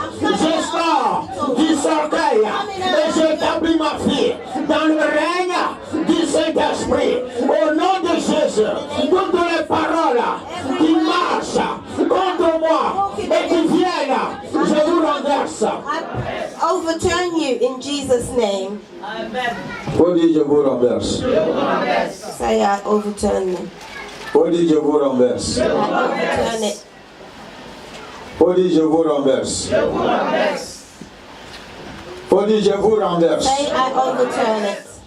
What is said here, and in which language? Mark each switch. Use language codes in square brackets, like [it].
[fr] Je sors du cercueil. Et j'établis ma vie dans le règne du Saint-Esprit. Au nom de Jésus, toutes les paroles qui marchent contre moi et qui viennent, je vous renverse. [en] Overturn you in Jesus' name. Amen. [fr] Faut dire je vous renverse. [en] Say I overturn you. [fr] Faut dire je vous renverse. [en] I overturn it. [fr] Faut dire je vous renverse. Faut dire je vous renverse. [en] Say I overturn it.